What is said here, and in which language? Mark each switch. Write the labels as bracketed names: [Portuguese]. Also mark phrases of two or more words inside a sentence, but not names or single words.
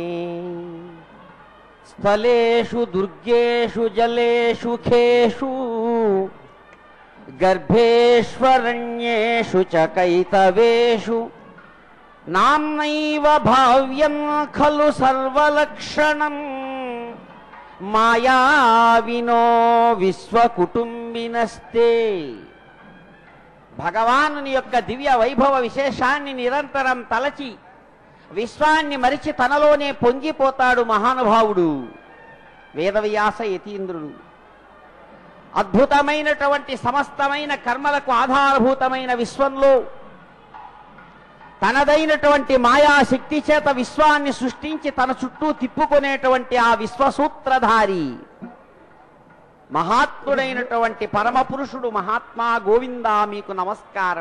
[Sanskrit] स्थलेषु दुर्गेषु जलेषु खेषु गर्भेष्वरण्येषु च कैतवेषु नाम्नैव भाव्यं खलु सर्वलक्षणं मायाविनो విశ్వకుటుంబినస్తే. [Telugu] భగవానుని యొక్క దివ్య వైభవ విశేషాన్ని నిరంతరం తలచి విశ్వాన్ని మరిచి తనలోనే పొంగిపోతాడు మహానుభావుడు వేదవ్యాస యతీంద్రుడు. అద్భుతమైనటువంటి సమస్తమైన కర్మలకు ఆధారభూతమైన విశ్వంలో తనదైనటువంటి మాయాశక్తి చేత విశ్వాన్ని సృష్టించి తన చుట్టూ తిప్పుకునేటువంటి ఆ విశ్వసూత్రధారి మహాత్ముడైనటువంటి పరమపురుషుడు మహాత్మా గోవిందా మీకు నమస్కారం.